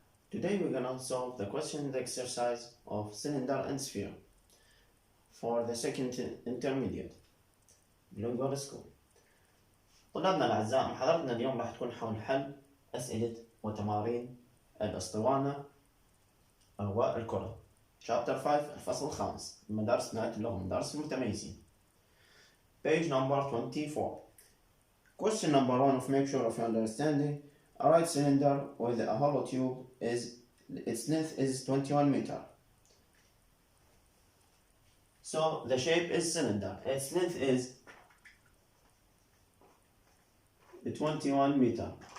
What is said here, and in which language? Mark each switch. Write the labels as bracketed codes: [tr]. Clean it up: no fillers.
[en] Today we're gonna solve the question in the exercise of cylinder and sphere for the second intermediate Bilingualy school. [ar] طلابنا الأعزاء، محاضرتنا اليوم راح تكون حول حل أسئلة وتمارين الاسطوانة والكرة. Chapter 5 الفصل الخامس، مدارس ثنائية اللغة، مدارس المتميزين. [en] Page number 24. Question number 1 of make sure of your understanding. A right cylinder with a hollow tube its length is 21 meter. So the shape is cylinder. Its length is 21 meter.